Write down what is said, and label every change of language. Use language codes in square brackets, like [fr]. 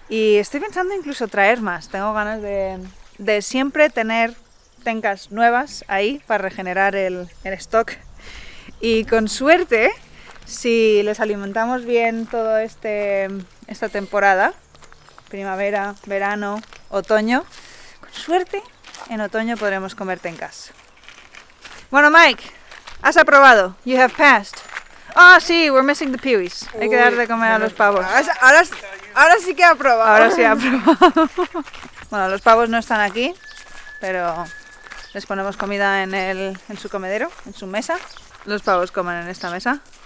[es] Y estoy pensando incluso traer más, tengo ganas de siempre tener tencas nuevas ahí para regenerar el stock. Y con suerte, si les alimentamos bien toda esta temporada, primavera, verano, otoño, con suerte en otoño podremos comer tencas. Bueno, Mike, has aprobado, [en] you have passed. [es] Ah, sí, [en] we're missing the peewees. [es] Hay que dar de comer a los pavos. Ahora sí que ha aprobado. Ahora sí ha aprobado. Bueno, los pavos no están aquí, pero les ponemos comida en su comedero, en su mesa. Los pavos comen en esta mesa.